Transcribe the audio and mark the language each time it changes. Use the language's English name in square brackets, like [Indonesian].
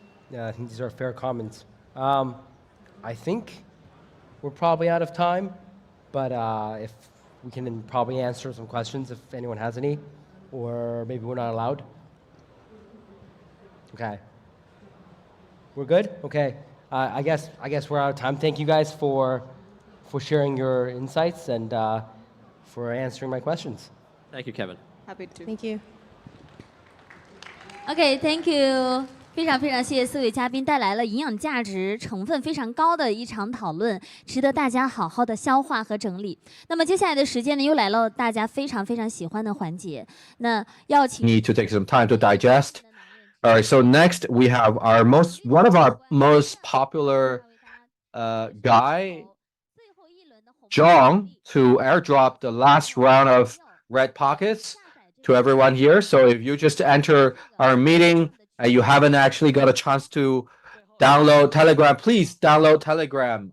[English] Yeah, I think these are fair comments. I think we're probably out of time, but if we can probably answer some questions if anyone has any, or maybe we're not allowed. Okay. We're good? Okay. I guess we're out of time. Thank you guys for sharing your insights and for answering my questions. Thank you, Kevin. Happy to. Thank you. OK，Thank you， [Chinese] 非常非常谢谢四位嘉宾带来了营养价值成分非常高的一场讨论，值得大家好好的消化和整理。那么接下来的时间呢，又来了大家非常非常喜欢的环节，那要请 [English] Need to take some time to digest. All right, so next we have one of our most popular guy, Zhang, to airdrop the last round of red pockets to everyone here. So if you just enter our meeting and you haven't actually got a chance to download Telegram, please download Telegram.